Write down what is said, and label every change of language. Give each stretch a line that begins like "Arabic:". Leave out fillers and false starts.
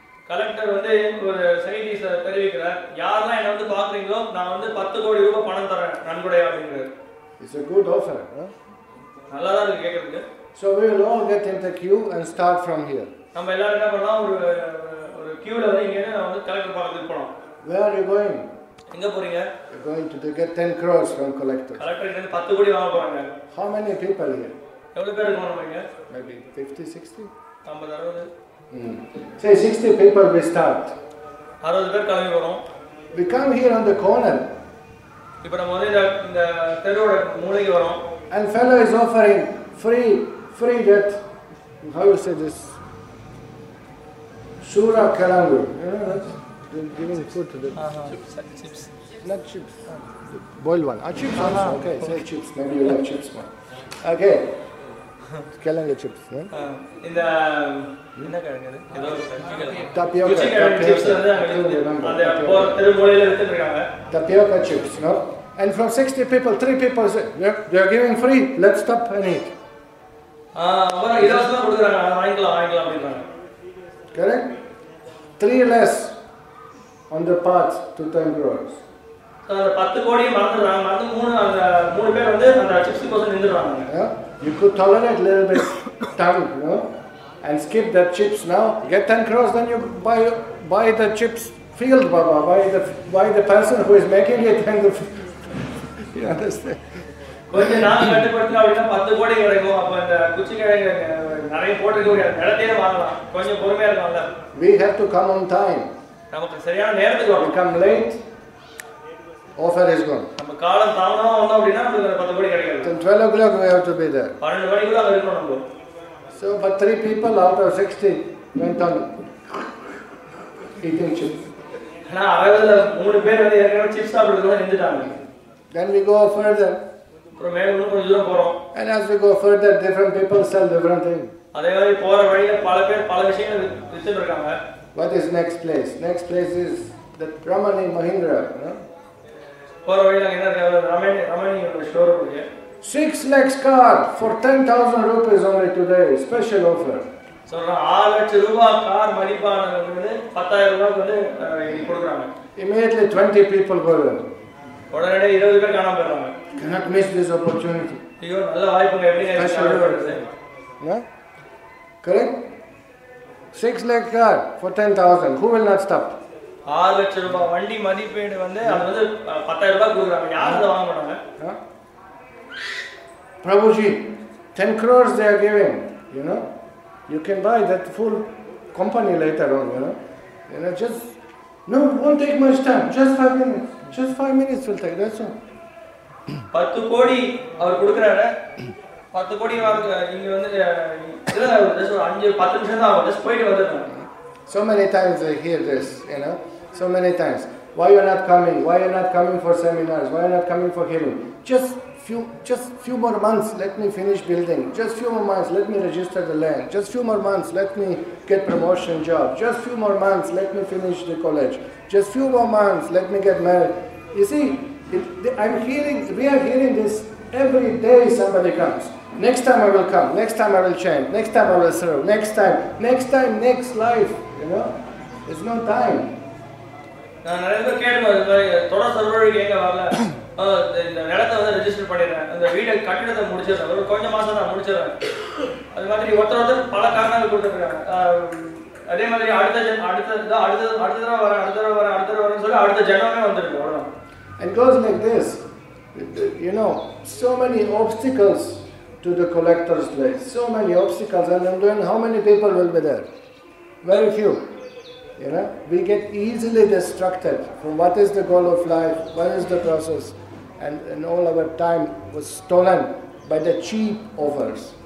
Tamil: Collector வந்து ஒரு செய்தி தெரிவிக்கிறார், யாரெல்லாம் என்ன வந்து பாக்குறீங்களோ நான் வந்து 10 கோடி ரூபாய் பணம் தரேன் நன்கொடையா அப்படிங்கிறார்.
English: It's a good offer, huh?
Tamil: நல்லா தான் இருக்கு கேக்குறதுக்கு.
English: So we will all get into queue and start from here.
Tamil: நம்ம எல்லாரும் என்ன பண்ணலாம், ஒரு queueல வந்து இங்க வந்து கலெக்டர் பார்க்கிறதுக்கு போறோம்.
English: Where are you going?
Tamil: எங்க போறீங்க?
English: You're going to get 10 crores from collector.
Tamil: Collector கிட்ட 10 கோடி வாங்க போறாங்க.
English: How many people here?
Tamil: எவ்வளவு பேர் இருக்கோம் நம்ம இங்க?
English: Maybe 50, 60?
Tamil: 50, 60.
English: Say 60 people we start.
Tamil: 60 பேர் கிளம்பி வரோம்.
English: We come here on the corner.
Tamil: இப்போ நம்ம வந்து இந்த தெருவோட மூலைக்கு வரோம்.
English: And fellow is offering free that, how you say this? Shura Kalangu. You know that? Giving food to the chips. Not chips. Boiled one. Chips also. Okay, say chips. Maybe you like chips more. Okay. Kalangu chips.
Tamil: இந்த என்ன கிழங்கு ஏதோ
English: tapioca
Tamil: chips வந்து அந்த தெரு மூலையில வித்துறாங்க.
English: Tapioca chips, no? And from 60 people, 3 people say, they are giving free. Let's stop and eat.
Tamil: அப்புறம் இலவசமா கொடுக்குறாங்க, வாங்கிக்கலாம் அப்படின்றாங்க.
English: Correct? 3 less on the path to 10 crores.
Tamil: அந்த 10 கோடியை மறந்துடுறாங்க. அந்த 3 பேர் வந்து அந்த chips Kosam நின்றுறாங்க.
English: You could tolerate a little bit tongue, you know, and skip that chips now. Get 10 crores, then you buy the chips field, Baba. Why the person who is making it and the you understand?
Tamil: கொஞ்சம் நாள் கட்டுப்படுத்தினா அப்படின்னா 10 கோடி கிடைக்கும். அப்ப அந்த குச்சி கிழங்கு நிறைய போட்டுக்க இடத்தையே வாங்கலாம். கொஞ்சம் பொறுமையா இருக்கணும்ல.
English: We have to come on time.
Tamil: நமக்கு சரியான நேரத்துக்கு வரணும்.
English: We come late, offer is gone.
Tamil: நம்ம காலம் தாமதமா வந்தோம் அப்படின்னா நமக்கு 10 கோடி கிடைக்காது.
English: Then 12 o'clock we have to be there.
Tamil: 12 மணிக்குள்ள அங்க இருக்கணும் நம்ம.
English: So, but 3 people out of 60 went on eating chips.
Tamil: ஆனா 60ல 3 பேர் வந்து ஏற்கனவே chips சாப்பிடுறதுல நின்னுட்டாங்க.
English: Then we go further.
Tamil: அப்புறம் மேல இன்னும் கொஞ்சம் தூரம் போறோம்.
English: And as we go further, different people sell different things.
Tamil: அதே மாதிரி போற வழியில பல பேர் பல விஷயங்களை வித்துட்டு இருக்காங்க.
English: What is next place? Next place is the Ramani Mahindra.
Tamil: போற வழியில என்ன இருக்கு? ரமணி ஸ்டோர் இருக்கு. 6
English: lakhs car for 10,000 rupees only today. Special offer.
Tamil: சொல்றாங்க 6 லட்சம் ரூபாய் கார் மதிப்பானது வந்து 10,000 ரூபாய்க்கு வந்து கொடுக்குறாங்க.
English: Immediately 20 people go there.
Tamil: உடனே 20 பேர் காணாம போறாங்க.
English: Cannot miss this opportunity.
Tamil: ஐயோ நல்ல வாய்ப்புங்க எப்படி கிடைச்சது?
English: No? Correct? 6 lakh car for 10,000. Who will not stop?
Tamil: 6 லட்சம் ரூபாய் வண்டி மதிப்பீடு வந்து அது வந்து 10,000 ரூபாய் கொடுக்குறாங்க. யாரும் அதை வாங்க மாட்டாங்க.
English: Prabhuji, 10 crores they are giving, you know. You can buy that full company later on, you know. Just, no, won't take much time. Just 5 minutes. Just 5 minutes will take, that's all.
Tamil: 10 கோடி அவர் கொடுக்குறாரு. 10 கோடி வாங்க இங்க வந்து இல்ல ஒரு 5-10 நிமிஷம் தான் ஆகும். ஜஸ்ட் போயிட்டு வந்துடலாம்.
English: So many times I hear this, you know. So many times. Why you are not coming? Why you are not coming for seminars? Why you are not coming for healing? Just few more months, let me finish building. Just few more months, let me register the land. Just few more months, let me get promotion job. Just few more months, let me finish the college. Just few more months, let me get married. You see, we are hearing this every day somebody comes. Next time I will come, next time I will change, next time I will serve, next time, next life, you know. There's no time.
Tamil: நான் நிறைய பேர் கேட்டேன் தொடர் சர்வருக்கு எங்க வரல இந்த நிலத்தை வந்து ரெஜிஸ்டர் பண்ணிடுறேன் அந்த வீடை கட்டிடத்தை முடிச்சிடுறேன் ஒரு கொஞ்சம் மாசம் நான் முடிச்சிடுறேன் அது மாதிரி ஒருத்தர் பல காரணங்கள் கொடுத்துருக்காங்க அதே மாதிரி அடுத்த தடவை வரேன் சொல்லி அடுத்த ஜனமே வந்துருக்கு அவ்வளோதான்.
English: And goes like this, you know, so many obstacles to the collector's place, so many obstacles, and then how many people will be there? Very few. You know, we get easily distracted from what is the goal of life, what is the process, and all our time was stolen by the cheap offers.